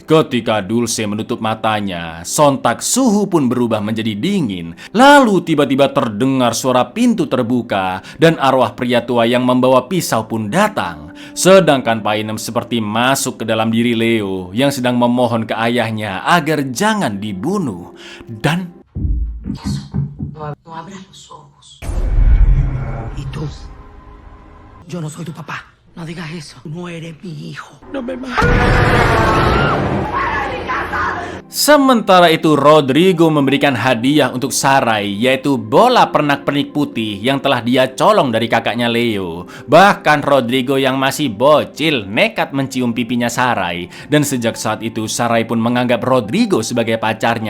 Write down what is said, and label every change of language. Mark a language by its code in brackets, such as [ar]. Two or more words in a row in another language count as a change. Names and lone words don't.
[id] Ketika Dulce menutup matanya, sontak suhu pun berubah menjadi dingin. Lalu tiba-tiba terdengar suara pintu terbuka dan arwah pria tua yang membawa pisau pun datang. Sedangkan Painem seperti masuk ke dalam diri Leo yang sedang memohon ke ayahnya agar jangan dibunuh. Dan [es] No abras los ojos. ¿Y tú? Yo no soy tu papá. No digas eso. No eres mi hijo. No me mates. [id] sementara itu Rodrigo memberikan hadiah untuk Sarai, yaitu bola pernak-pernik putih yang telah dia colong dari kakaknya Leo. Bahkan Rodrigo yang masih bocil nekat mencium pipinya Sarai, dan sejak saat itu Sarai pun menganggap Rodrigo sebagai pacarnya.